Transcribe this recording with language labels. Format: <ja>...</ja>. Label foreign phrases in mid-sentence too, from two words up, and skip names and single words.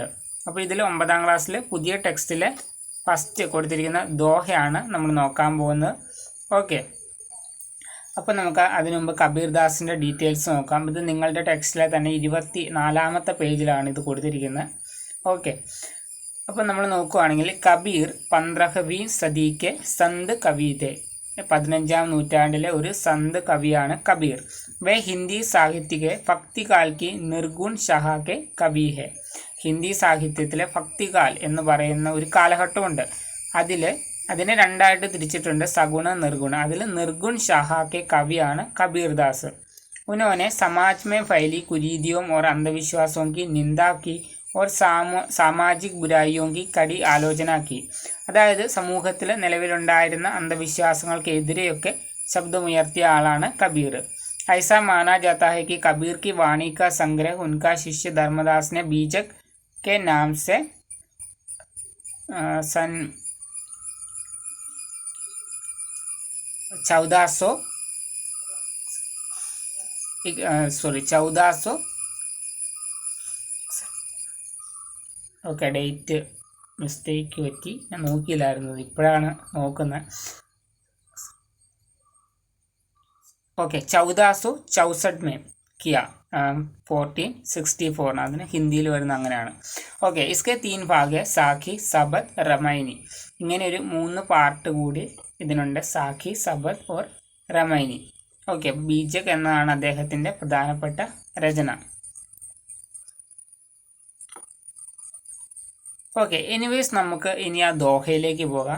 <ml>അപ്പോൾ ഇതിൽ 9ാം ക്ലാസ്സിൽ പുതിയ ടെക്സ്റ്റിലെ ഫസ്റ്റ് കൊടുത്തിരിക്കുന്ന ദോഹയാണ് നമ്മൾ നോക്കാൻ പോകുന്നത്. ഓക്കെ, അപ്പോൾ നമുക്ക് അതിനു മുമ്പ് കബീർദാസിൻ്റെ ഡീറ്റെയിൽസ് നോക്കാം. ഇത് നിങ്ങളുടെ ടെക്സ്റ്റിലെ തന്നെ 24ാമത്തെ പേജിലാണ് ഇത് കൊടുത്തിരിക്കുന്നത്. ഓക്കെ, അപ്പോൾ നമ്മൾ നോക്കുകയാണെങ്കിൽ കബീർ</ml> <hi>15वीं सदी के संत कवि थे.</hi> <ml>15ാം നൂറ്റാണ്ടിലെ ഒരു സന്ത് കവിയാണ് കബീർ.</ml> <hi>वे हिंदी साहित्य भक्तिकाल की निर्गुण शहा के कवि है.</hi> <ml>ഹിന്ദി സാഹിത്യത്തിലെ ഭക്തികാൽ എന്ന് പറയുന്ന ഒരു കാലഘട്ടമുണ്ട്. അതിനെ രണ്ടായിട്ട് തിരിച്ചിട്ടുണ്ട്, സഗുണ നിർഗുണ. അതിൽ</ml> <hi>निर्गुण शहा के</hi> <ml>കവിയാണ് കബീർദാസ്.</ml> <hi>उन्होंने समाज में फैली कुरीतियों और अंधविश्वासों की निंदा की और सामाजिक बुराइयों की कड़ी आलोचना की.</hi> <ml>അതായത് സമൂഹത്തിൽ നിലവിലുണ്ടായിരുന്ന അന്ധവിശ്വാസങ്ങൾക്കെതിരെയൊക്കെ ശബ്ദമുയർത്തിയ ആളാണ് കബീർ.</ml> <hi>ऐसा माना जाता है कि कबीर की वाणी का संग्रह उनका शिष्य धर्मदास ने बीजक के नाम से सन 1400</hi> <ml>ഓക്കെ, ഡേറ്റ് മിസ്റ്റേക്ക് പറ്റി, ഞാൻ നോക്കിയില്ലായിരുന്നത്, ഇപ്പോഴാണ് നോക്കുന്നത്. ഓക്കെ, 1464</ml> <hi>में किया,</hi> <ml>1464 അതിന് ഹിന്ദിയിൽ വരുന്ന അങ്ങനെയാണ്.</ml> <hi>ഓക്കെ, इसके 3 भाग साखी सबत रमैनी.</hi> <ml>ഇങ്ങനെ ഒരു 3 പാർട്ട് കൂടി ഇതിനുണ്ട്, സാഖി സബത് ഓർ റമൈനി. ഓക്കെ, ബീജക് എന്നതാണ് അദ്ദേഹത്തിൻ്റെ പ്രധാനപ്പെട്ട രചന. ഓക്കെ, എനിവേസ് നമുക്ക് ഇനി ആ ദോഹയിലേക്ക് പോകാം.</ml>